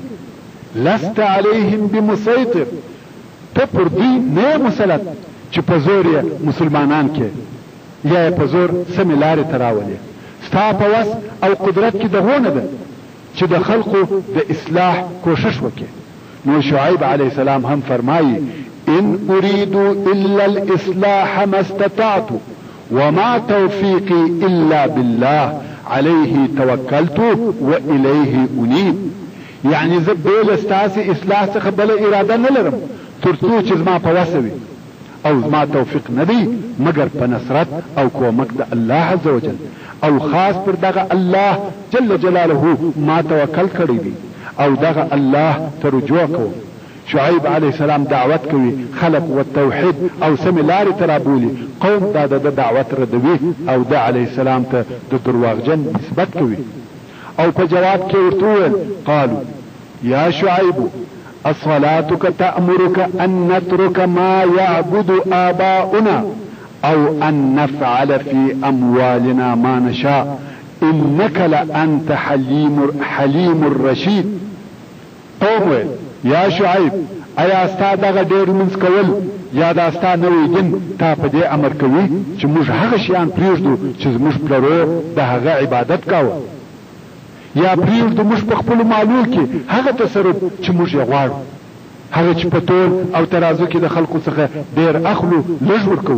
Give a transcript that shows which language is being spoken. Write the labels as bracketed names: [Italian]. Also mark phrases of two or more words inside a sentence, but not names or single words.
[Arabic] لست علیهم بمسیطر، [Pashto] ته پر دوی نه مسلط چې په زور یې مسلمانان کې یا په زور سمې لارې ته راولې. ستا په وس او قدرت کې دغه نه ده چې د خلقو د اصلاح کوشش وکړي. نو شعیب علیه السلام هم فرمایي [Arabic] ان اريدو الا الاصلاح ما استطعت وما توفيقي الا بالله عليه توکلت والیه انیب. [Pashto] یعنی زه بې له ستاسې اصلاح څخه بله اراده نه لرم تر څو چې زما په وسه وي، او زما توفیق نه دی مگر په نصرت او کومک د الله عز وجل، او خاص پر دغه الله جل جلاله ما توکل کړی دی او دغه الله ته رجوع کوم. شعیب علیه السلام دعوت کوي خلق و توحید او سمې لارې ته رابولي. قوم دا د دعوت ردوي او د علیه السلام ته د درواغجن نسبت کوي. او په جواب کې ورته وویل [Arabic] قالوا یا شعیب اصلاتك تأمرك ان نترك ما يعبد آباؤنا او ان نفعل في اموالنا ما نشاء انك لانت حلیم الرشید. [Pashto] قوم یا شعیب ایا ستا دغه ډېر منځ کول یا دا ستا نوی دین تا په دې امر کوي چې موږ هغه شیان پرېږدو چې زموږ پلرو د هغه عبادت کاوه، یا پرېږدو موږ په خپلو مالو کې هغه تصرف چې موږ یې غواړو، هغه چې په تول او ترازو کې د خلقو څخه ډېر اخلو لږ ورکوو.